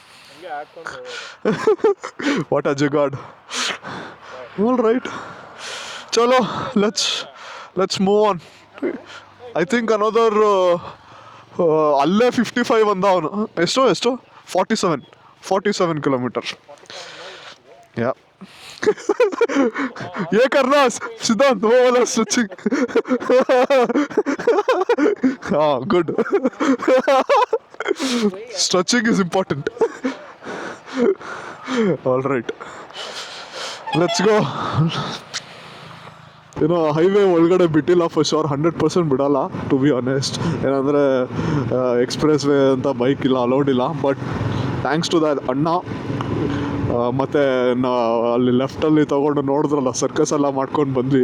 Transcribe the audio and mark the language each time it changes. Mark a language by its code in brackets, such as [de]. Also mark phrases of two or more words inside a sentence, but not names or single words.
[en] What a jugaad. All right, chalo let's move on. I think another [kn] ಅಲ್ಲೇ 55 ಅಂದ ಅವನು. ಎಷ್ಟು 47 ಕಿಲೋಮೀಟರ್. [hi] ಯಾ ये करना सिद्धांत, वो वाला स्ट्रेचिंग. हाँ गुड. [en] Stretching is important. All right, let's go. [kn] ಏನೋ ಹೈವೇ ಒಳಗಡೆ ಬಿಟ್ಟಿಲ್ಲ [en] for sure, [kn] 100% ಬಿಡಲ್ಲ [en] to be honest. [kn] ಏನಂದರೆ ಎಕ್ಸ್ಪ್ರೆಸ್ ವೇ ಅಂತ ಬೈಕ್ ಇಲ್ಲ, ಅಲೌಡ್ ಇಲ್ಲ. [en] But thanks to that [kn] ಅಣ್ಣ ಮತ್ತು ಅಲ್ಲಿ ಲೆಫ್ಟಲ್ಲಿ ತೊಗೊಂಡು ನೋಡಿದ್ರಲ್ಲ, ಸರ್ಕಸ್ ಎಲ್ಲ ಮಾಡ್ಕೊಂಡು ಬಂದ್ವಿ.